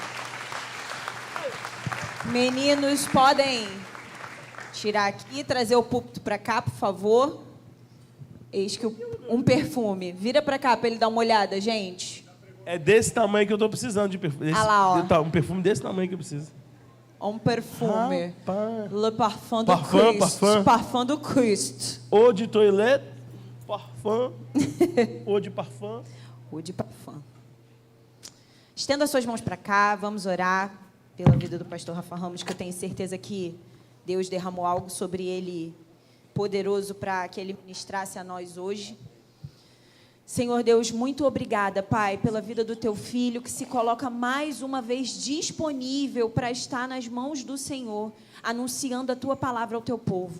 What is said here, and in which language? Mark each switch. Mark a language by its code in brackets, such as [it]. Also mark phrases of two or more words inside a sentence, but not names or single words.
[pt] Meninos, podem tirar aqui, trazer o púlpito para cá, por favor. Eis que um perfume. Vira para cá para ele dar uma olhada, gente. É desse tamanho que eu estou precisando de perfume. Um perfume desse tamanho que eu preciso. Um perfume. Rapaz. [fr] Le parfum do Christ. Parfum do Christ. Eau de toilette, parfum. Eau de parfum. Eau de parfum. [pt] Estenda suas mãos para cá, vamos orar pela vida do pastor Rafa Ramos, que eu tenho certeza que Deus derramou algo sobre ele poderoso para que ele ministrasse a nós hoje. Senhor Deus, muito obrigada, Pai, pela vida do teu filho, que se coloca mais uma vez disponível para estar nas mãos do Senhor, anunciando a tua palavra ao teu povo.